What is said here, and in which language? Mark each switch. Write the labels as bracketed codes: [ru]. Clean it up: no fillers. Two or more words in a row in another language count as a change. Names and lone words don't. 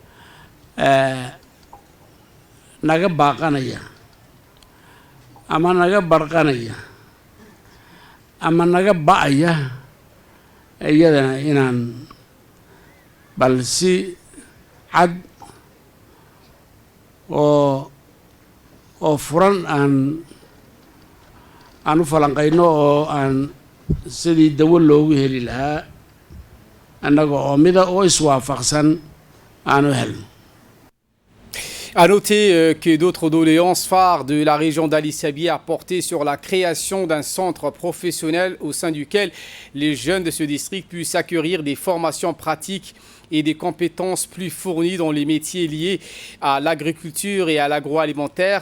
[so] naga baaqanaya ama naga barqanaya ama naga ba'aya iyadana inaan bal si cad oo furan aan u falanqayno oo aan sidii dawo loogu heli lahaa annaga oo mida oo iswaafaqsan aan u helno. [fr] À noter que d'autres doléances phares de la région d'Ali Sabieh a porté sur la création d'un centre professionnel au sein duquel les jeunes de ce district puissent acquérir des formations pratiques et des compétences plus fournies dans les métiers liés à l'agriculture et à l'agroalimentaire.